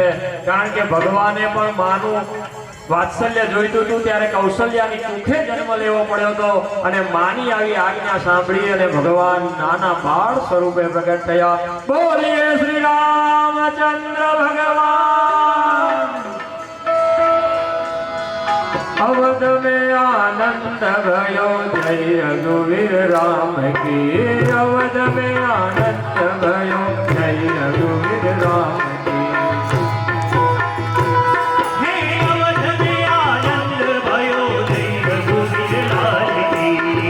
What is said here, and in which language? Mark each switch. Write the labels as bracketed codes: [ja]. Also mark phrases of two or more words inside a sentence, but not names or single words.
[gu] કારણ કે ભગવાને પણ માનું વાત્સલ્ય જોઈતું હતું ત્યારે કૌશલ્યાની કુખે જન્મ લેવો પડ્યો હતો અને માની આવી આજ્ઞા સાંભળી અને ભગવાન નાના બાળ સ્વરૂપે પ્રગટ થયા. બોલીએ શ્રી રામચંદ્ર ભગવાન. [hi] અવધ में आनंद भयो जय रघुवीर राम की. अवध में आनंद भयो जय रघुवीर राम की. हे अवध में आनंद भयो जय रघुवीर लाल की.